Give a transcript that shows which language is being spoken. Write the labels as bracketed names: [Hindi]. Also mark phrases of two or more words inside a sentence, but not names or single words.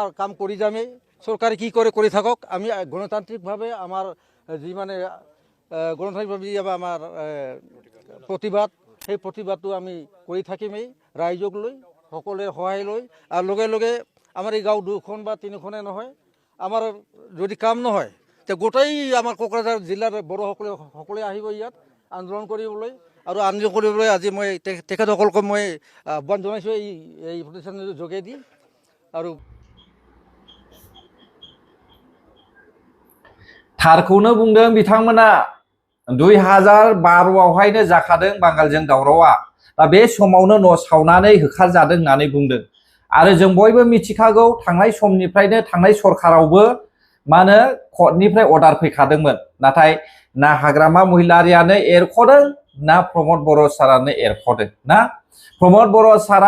[Assamese] কাম কৰি যামেই চৰকাৰে কি কৰে কৰি থাকক আমি গণতান্ত্ৰিকভাৱে আমাৰ যি মানে গণতান্ত্ৰিকভাৱে আমাৰ প্ৰতিবাদ সেই প্ৰতিবাদটো আমি কৰি থাকিমেই ৰাইজক লৈ সকলোৱে সহায় লৈ আৰু লগে লগে আমাৰ এই গাঁও 2খন বা 3খনে নহয় আমাৰ যদি কাম নহয় তে গোটেই আমাৰ কোকৰাঝাৰ জিলাৰ বড়োসকলে আহিব ইয়াত আন্দোলন কৰিবলৈ আৰু আন্দোলন কৰিবলৈ আজি মই তেখেতসকলক মই আহ্বান জনাইছোঁ এই প্ৰতিষ্ঠানৰ যোগেদি আৰু [Bodo] थारखौनो बुंदों बिथांमोना 2012आवहायनो जाखादों बांगालजों दावरावआ दा बे समावनो न' सावनानै होखारजादों होननानै बुंदों आरो जों बयबो मिथिखागौ थांनाय समनिफ्रायनो थांनाय सरखारावबो मानो [English] courtnifrai order [Bodo] फैखादोंमोन नाथाय ना हाग्रामा महिलारियानो एरख'दों ना प्रमद बर' सारानो एरख'दों ना प्रमद बर' सारा